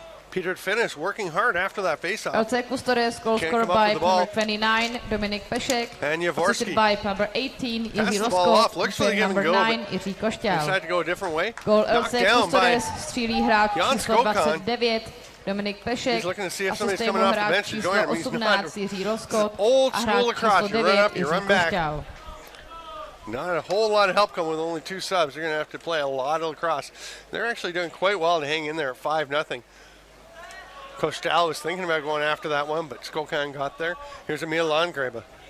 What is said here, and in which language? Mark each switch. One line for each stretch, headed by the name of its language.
English: Peter Finnish working hard after that faceoff. LC Custodes, goal scored by number 29, Dominik Pešek. And Jaworski. Assisted by number 18, Jiří Rosko. And number 9, Jiří Košťál. Decided to go a different way.
Czech: Goal LC Custodes, střílí hráč číslo 29, Dominik Pešek. Asistuje mu hráč číslo 18, Jiří Rosko. A hráč číslo 9, Jiří Košťál.
English: Not a whole lot of help coming with only 2 subs. They're going to have to play a lot of lacrosse. They're actually doing quite well to hang in there at 5-0. Kostal was thinking about going after that one, but Skokan got there. Here's Emil Landgräbe.